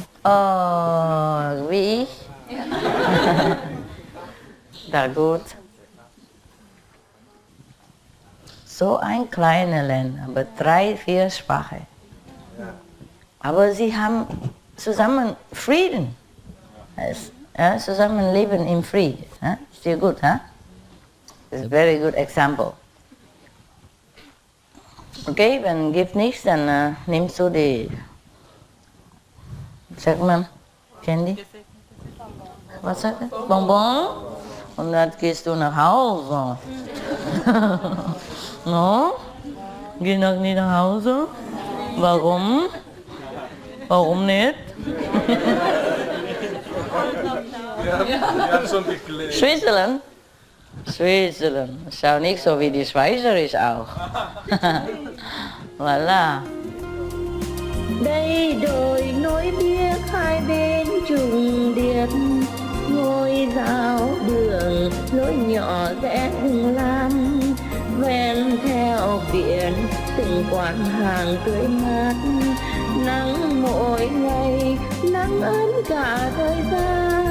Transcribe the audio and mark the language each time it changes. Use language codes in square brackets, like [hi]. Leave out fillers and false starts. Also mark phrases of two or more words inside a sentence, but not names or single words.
[de] Oh, wie ich? Da gut. So ein kleiner Land, aber 3, 4 Sprachen. Aber sie haben zusammen Frieden. Zusammen leben im Frieden. Ist dir gut, [en] huh? It's a very good example. [de] Okay, wenn gibt nichts, dann nimmst du die, sag mal, Candy? Was sagt er? Bonbon? Und dann gehst du nach Hause. No? Geh noch nicht nach Hause? Warum? Warum nicht? Switzerland? Switzerland. Schau nicht so wie die Schweizerisch auch. Voilà. [vi] Đây đồi nối biếc hai bên trùng điệp ngồi ngôi giáo đường lối nhỏ rẽ rừng lam, ven theo biển từng quán hàng tươi mát, nắng mỗi ngày nắng ấm cả thời gian.